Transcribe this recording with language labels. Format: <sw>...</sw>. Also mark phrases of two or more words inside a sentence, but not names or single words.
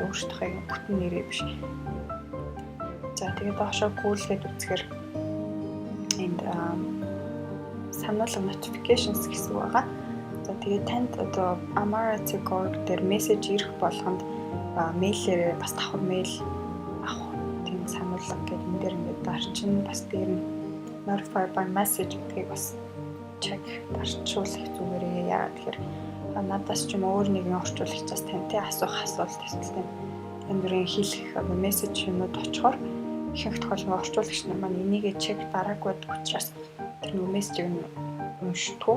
<mn>Өөртөө бүтэн нэрээ биш. За тэгээд доошоо гүйлгээд үзэхээр энд сануулга notifications гэсэн үг байгаа. За тэгээд танд одоо amarettic.org дээр мессеж ирэх болгонд мэйлээр бас давхар мэйл авах тийм сануулга гэдэг энэ дээр ингээд дарчин бас дээр нь</mn> <en>notify by message</en> <mn>гэдгийг бас check дарчуулах зүгээрээ яа тэгэхээр надаас ч юм өөр нэгэн орчуулагчаас тантай асуух асуулт эсвэл энэ бүрийн хэлэх мессеж юмуд очихоор ихэнх тохиолдолд орчуулагч нар маань энийгээ чек дараагүй учраас тэр нэг мессежийг нь уншдаггүй.</mn>